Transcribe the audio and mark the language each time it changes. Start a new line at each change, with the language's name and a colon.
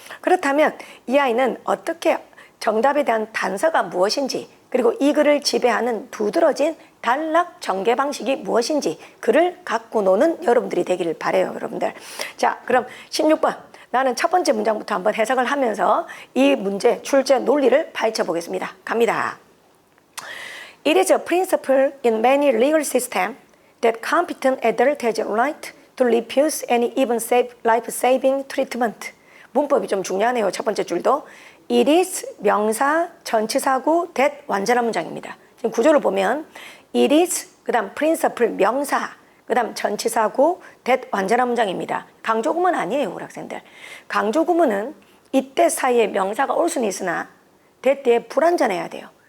Korean: 그렇다면 이 아이는 어떻게 정답에 대한 단서가 무엇인지 그리고 이 글을 지배하는 두드러진 단락 전개 방식이 무엇인지 글을 갖고 노는 여러분들이 되기를 바라요, 여러분들. 자, 그럼 16번. 나는 첫 번째 문장부터 한번 해석을 하면서 이 문제 출제 논리를 파헤쳐 보겠습니다. 갑니다.
English: It is a principle in many legal systems that competent adult has a right to refuse any even life-saving treatment.
Korean: 문법이 좀 중요하네요. 첫 번째 줄도. It is 명사, 전치사구, that 완전한 문장입니다. 지금 구조를 보면 it is, 그 다음 principle, 명사, 그 다음 전치사구, that 완전한 문장입니다. 강조구문 아니에요, 우리 학생들. 강조구문은 이때 사이에 명사가 올 수는 있으나 that 뒤에 불완전해야 돼요.